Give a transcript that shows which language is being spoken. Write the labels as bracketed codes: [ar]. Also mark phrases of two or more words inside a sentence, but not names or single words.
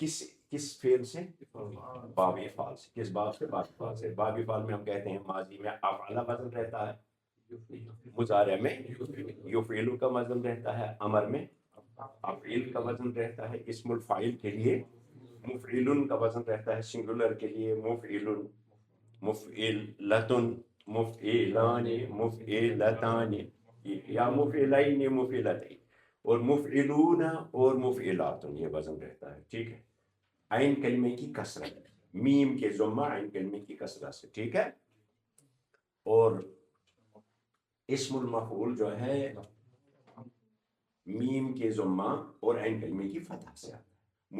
[ur] کس فعل سے؟ باب افعال سے۔ کس باب سے؟ باب افعال سے۔ باب افعال میں ہم کہتے ہیں ماضی میں افعل وزن رہتا ہے، مضارع میں یفعل کا وزن رہتا ہے، امر میں افعیل کا وزن رہتا ہے، [ar] اسم الفاعل [ur] کے لیے مفعل کا وزن رہتا ہے، سنگولر کے لیے مفعل، [ar] مفعلتن، مفعلان، مفعلتان، یا مفعلین، مفعلتین، [ur] اور مفعلون اور مفعلات، یہ وزن رہتا ہے۔ ٹھیک ہے، عین کلمے کی کسرت، میم کے ضمہ عین کلمے کی کسرت سے، ٹھیک ہے۔ اور [ar] اسم المفعول [ur] جو ہے میم کے ضمہ اور عین کلمے کی فتح سے آتا ہے۔